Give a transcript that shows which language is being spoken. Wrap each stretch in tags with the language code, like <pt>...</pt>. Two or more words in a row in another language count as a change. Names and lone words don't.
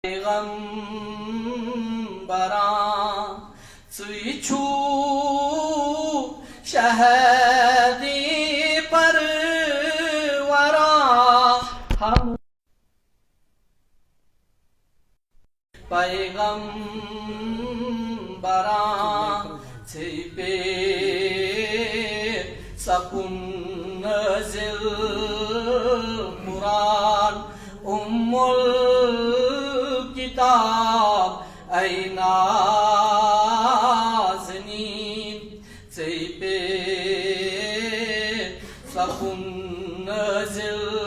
<ks>پیغمبران ژٕے چھُکھ شہادی پروران ہم پیغمبران ژے پے سکون نازل</ks> <ar>قرآن الکتاب</ar> <ks>اے نازنین ژے پے سکون نازل</ks>